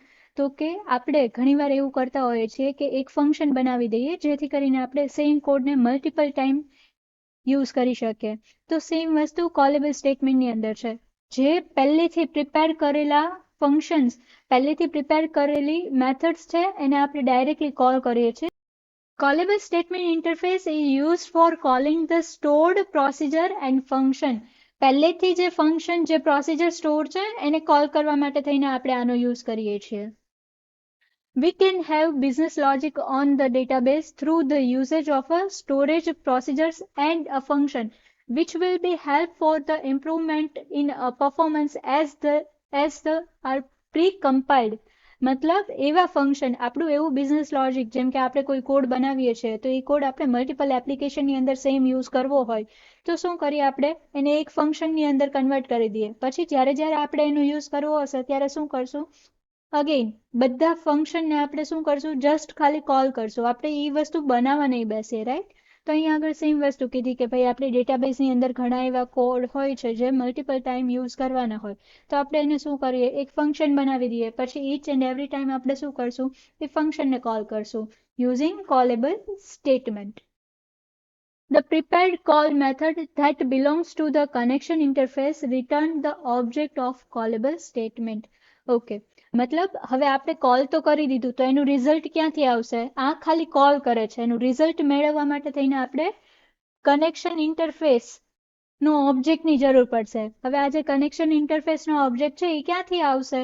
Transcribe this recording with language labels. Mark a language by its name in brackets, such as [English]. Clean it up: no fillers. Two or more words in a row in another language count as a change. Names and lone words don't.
[Gujarati] તો કે આપણે ઘણીવાર એવું કરતા હોઈએ છીએ કે એક ફંક્શન બનાવી દઈએ જેથી કરીને આપણે [English] same code multiple time use [Gujarati] કરી શકીએ. તો સેમ વસ્તુ [English] callable statement [Gujarati] અંદર છે. જે પહેલેથી પ્રિપેર કરેલા ફંક્શન્સ, પહેલેથી પ્રિપેર કરેલી મેથડ્સ છે એને આપણે ડાયરેક્ટલી કોલ કરીએ છીએ. [English] Callable statement interface is used for calling the stored procedure and function. [Gujarati] પહેલેથી જે ફંક્શન, જે પ્રોસિજર સ્ટોર છે એને કોલ કરવા માટે થઈને આપણે આનો યુઝ કરીએ છીએ. [English] We can have business logic on the database through the usage of a storage procedures and a function, which will be help for the improvement in performance as the are pre-compiled. [Gujarati] મતલબ એવા ફંક્શન, આપણું એવું [English] business logic, [Gujarati] જેમ કે આપણે કોઈ કોડ બનાવીએ છીએ તો એ કોડ આપણે [English] multiple application [Gujarati] અંદર સેમ યુઝ કરવો હોય તો શું કરીએ? આપણે એને એક ફંક્શનની અંદર કન્વર્ટ કરી દઈએ. પછી જ્યારે આપણે એનો યુઝ કરવો હશે ત્યારે શું કરશું? અગેન બધા ફંક્શનને આપણે શું કરશું? જસ્ટ ખાલી કોલ કરશું. આપણે એ વસ્તુ બનાવવા નહીં બેસીએ, રાઈટ? તો અહીંયા આગળ સેમ વસ્તુ કીધી કે ભાઈ આપણે ડેટાબેઝની અંદર ઘણા એવા કોડ હોય છે જે [English] multiple time use [Gujarati] કરવાના હોય, તો આપણે એને શું કરીએ? એક ફંક્શન બનાવી દઈએ. પછી [English] each and every time [Gujarati] આપણે શું કરશું? એ ફંક્શનને કોલ કરશું [English] using callable statement. The prepared call method that belongs to the connection interface return the object of callable statement. Okay. [Gujarati] મતલબ હવે આપણે કોલ તો કરી દીધું, તો એનું રિઝલ્ટ ક્યાંથી આવશે? આ ખાલી કોલ કરે છે. એનું રિઝલ્ટ મેળવવા માટે થઈને આપણે [English] connection interface [Gujarati] નો ઓબ્જેક્ટની જરૂર પડશે. હવે આ જે [English] connection interface [Gujarati] નો ઓબ્જેક્ટ છે એ ક્યાંથી આવશે?